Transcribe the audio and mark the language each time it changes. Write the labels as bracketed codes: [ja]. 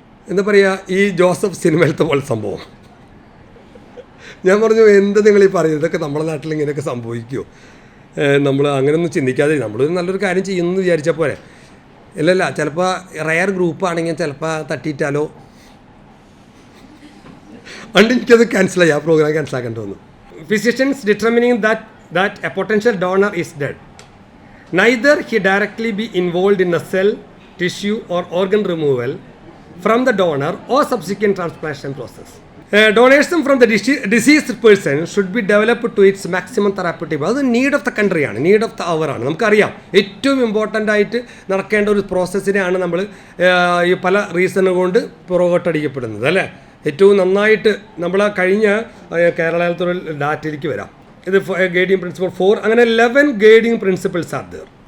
[ml] എന്താ പറയുക, ഈ ജോസഫ് സിനിമയിലത്തെ പോലെ സംഭവം. ഞാൻ പറഞ്ഞു, എന്ത് നിങ്ങൾ ഈ പറയുന്നത്, ഇതൊക്കെ നമ്മുടെ നാട്ടിൽ ഇങ്ങനെയൊക്കെ സംഭവിക്കുമോ? നമ്മൾ അങ്ങനെയൊന്നും ചിന്തിക്കാതെ നമ്മൾ നല്ലൊരു കാര്യം ചെയ്യുമെന്ന് വിചാരിച്ചാൽ പോലെ. ഇല്ലല്ല, ചിലപ്പോൾ റയർ ഗ്രൂപ്പാണെങ്കിൽ ചിലപ്പോൾ തട്ടിയിട്ടാലോ. അതുകൊണ്ട് എനിക്കത് ക്യാൻസലായി, ആ പ്രോഗ്രാം ക്യാൻസലാക്കേണ്ടി വന്നു. [en] Physicians determining that a potential donor is dead, neither he directly be involved in a cell, tissue or organ removal from the donor or subsequent transplantation process. Donation from the deceased person should be developed to its maximum therapeutic. [ml] അത് [en] need of the country [ml] ആണ്, [en] need of the hour [ml] ആണ്. നമുക്കറിയാം ഏറ്റവും important ആയിട്ട് നടക്കേണ്ട ഒരു പ്രോസസ്സിനെയാണ് നമ്മൾ ഈ പല റീസൺ കൊണ്ട് പുറകോട്ടടിക്കപ്പെടുന്നത്, അല്ലേ? ഏറ്റവും നന്നായിട്ട് നമ്മൾ കഴിഞ്ഞ കേരളത്തിലുള്ള ഡാറ്റയിലേക്ക് വരാം. ഇത് ഗൈഡിങ് പ്രിൻസിപ്പിൾ 4, അങ്ങനെ 11 [en] Guiding principles are there.